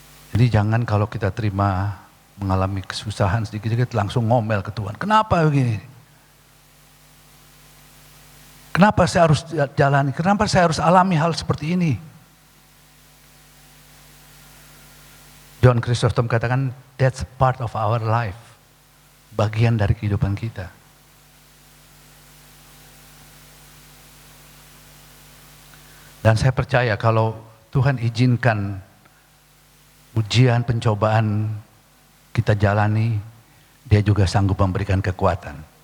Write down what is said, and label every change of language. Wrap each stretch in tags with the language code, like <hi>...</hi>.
<id>Jadi jangan kalau kita mengalami kesusahan sedikit-sedikit langsung ngomel ke Tuhan. Kenapa begini? Kenapa saya harus jalani? Kenapa saya harus alami hal seperti ini?</id> <en>John Chrysostom katakan, that's part of our life.</en> <id>Bagian dari kehidupan kita. Dan saya percaya kalau Tuhan izinkan ujian, pencobaan kita jalani, Dia juga sanggup memberikan kekuatan.</id>